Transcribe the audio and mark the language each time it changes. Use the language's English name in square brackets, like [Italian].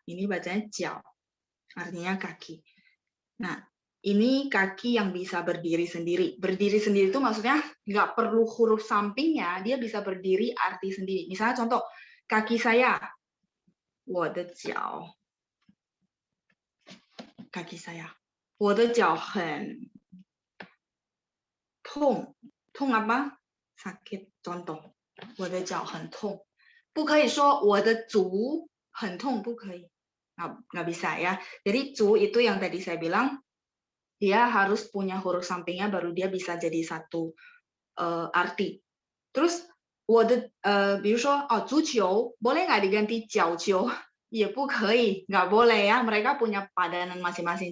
[Indonesian] Ini bacanya jiao, artinya kaki. Nah, ini kaki yang bisa berdiri sendiri. Berdiri sendiri itu maksudnya nggak perlu huruf sampingnya, dia bisa berdiri arti sendiri. Misalnya contoh, kaki saya, [Chinese] 我的脚. [Indonesian] Kaki saya, [Chinese] 我的脚很痛. [Indonesian] 痛 apa? Sakit. [Chinese] Contoh, 我的脚很痛.不可以说我的足很痛, 不可以. [Indonesian] Nggak bisa ya. Jadi zu itu yang tadi saya bilang, dia harus punya huruf sampingnya baru dia bisa jadi satu arti. Terus, 比如说足球 boleh nggak diganti 脚球? Ya, [Chinese] 不可以, [Indonesian] nggak boleh ya. Mereka punya padanan masing-masing.